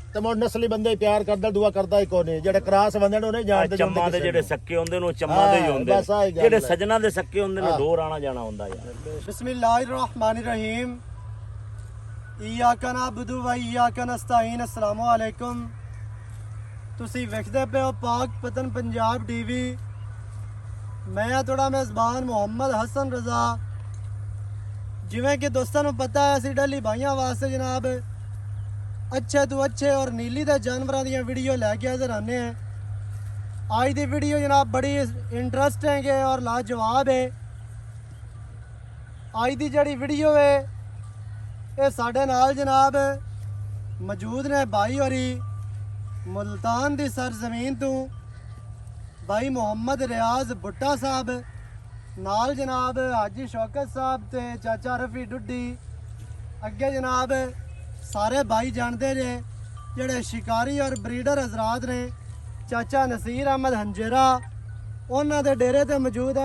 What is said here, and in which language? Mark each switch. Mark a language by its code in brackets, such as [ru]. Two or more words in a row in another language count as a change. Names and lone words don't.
[pa] ਤੇ ਮੁੜ ਨਸਲੀ ਬੰਦੇ ਪਿਆਰ ਕਰਦਾ ਦੁਆ ਕਰਦਾ ਹੀ ਕੋਨੇ ਜਿਹੜੇ ਕਰਾਸ ਬੰਦੇ ਨੇ ਉਹ ਨਹੀਂ ਜਾਣਦੇ ਚੰਮਾ ਦੇ ਜਿਹੜੇ ਸੱਕੇ ਹੁੰਦੇ ਨੇ ਉਹ ਚੰਮਾ ਦੇ ਹੀ ਹੁੰਦੇ ਨੇ ਜਿਹੜੇ ਸਜਣਾ ਦੇ ਸੱਕੇ ਹੁੰਦੇ ਨੇ ਡੋਰ ਆਣਾ ਜਾਣਾ ਹੁੰਦਾ ਯਾਰ [ar] بسم الله الرحمن الرحيم إياك نعبد وإياك نستعين السلام عليكم. [pa] ਤੁਸੀਂ ਵੇਖਦੇ ਪਏ ਹੋ ਪਾਕ ਪਤਨ ਪੰਜਾਬ ਟੀਵੀ। ਮੈਂ ਆ ਤੁਹਾਡਾ ਮੇਜ਼ਬਾਨ ਮੁਹੰਮਦ ਹਸਨ ਰਜ਼ਾ। ਜਿਵੇਂ ਕਿ ਦੋਸਤਾਂ ਨੂੰ ਪਤਾ ਹੈ ਅਸੀਂ ਡੇਲੀ ਭਾਈਆਂ ਵਾਸਤੇ ਜਨਾਬ ਅੱਛੇ ਤੋਂ ਅੱਛੇ ਔਰ ਨੀਲੀ ਦੇ ਜਾਨਵਰਾਂ ਦੀਆਂ ਵੀਡੀਓ ਲੈ ਕੇ ਹਾਜ਼ਰ ਆਨੇ हैं। आज ਦੀ ਵੀਡੀਓ ਜਨਾਬ ਬੜੀ ਇੰਟਰਸਟਿੰਗ ਹੈ ਔਰ ਲਾਜਵਾਬ ਹੈ। ਅੱਜ ਦੀ ਜਿਹੜੀ ਵੀਡੀਓ ਹੈ ਇਹ ਸਾਡੇ ਨਾਲ ਜਨਾਬ ਮੌਜੂਦ ਨੇ ਭਾਈ ਹੋਰੀ ਮੁਲਤਾਨ ਦੀ ਸਰਜ਼ਮੀਨ ਤੋ ਭਾਈ ਮੁਹੰਮਦ ਰਿਆਜ਼ ਭੁੱਟਾ ਸਾਹਬ ਨਾਲ ਜਨਾਬ ਹਾਜੀ ਸ਼ੌਕਤ ਸਾਹਬ ਤੇ ਚਾਚਾ ਰਫ਼ੀ ਡੁੱਡੀ ਅੱਗੇ ਜਨਾਬ ਸਾਰੇ ਭਾਈ ਜਾਣਦੇ ਜੇ ਜਿਹੜੇ ਸ਼ਿਕਾਰੀ ਔਰ ਬ੍ਰੀਡਰ ਹਜ਼ਰਾਤ ਨੇ ਚਾਚਾ ਨਸੀਰ ਅਹਿਮਦ ਹੰਜੇਰਾ ਉਨ੍ਹਾਂ ਦੇ ਡੇਰੇ ਤੇ ਮੌਜੂਦ ਹੈ।